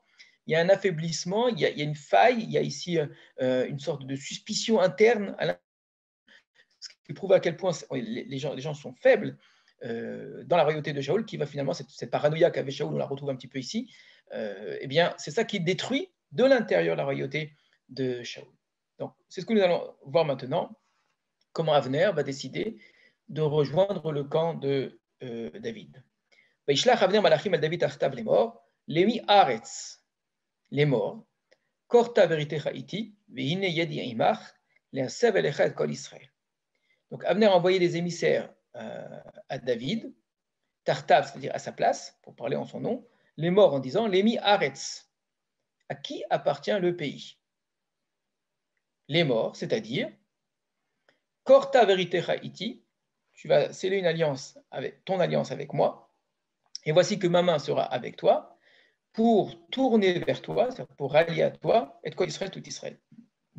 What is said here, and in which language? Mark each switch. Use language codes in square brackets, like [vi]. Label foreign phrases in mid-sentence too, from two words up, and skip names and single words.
[fr] Il y a un affaiblissement, il y a une faille, il y a ici une sorte de suspicion interne, ce qui prouve à quel point les gens sont faibles dans la royauté de Shaoul, qui va finalement, cette paranoïa qu'avait Shaoul, on la retrouve un petit peu ici, eh bien, c'est ça qui détruit de l'intérieur la royauté de Shaoul. Donc, c'est ce que nous allons voir maintenant, comment Avner va décider de rejoindre le camp de David. [he] וישלח אבנר מלאכים אל דוד תחתיו לאמור, למי ארץ לאמור, קורתה וריתך איתי, והנה ידי עמך, להסב אליך את כל ישראל. [fr] Donc Abner a envoyé des émissaires à David, Tartav, c'est-à-dire à sa place, pour parler en son nom, les morts en disant, [he] למי ארץ, [fr] à qui appartient le pays? Les morts, c'est-à-dire, [he] כרתה בריתך אתי, [fr] tu vas sceller une alliance ton alliance avec moi, et voici que ma main sera avec toi pour tourner vers toi, pour rallier à toi, et quoi Israël, tout Israël.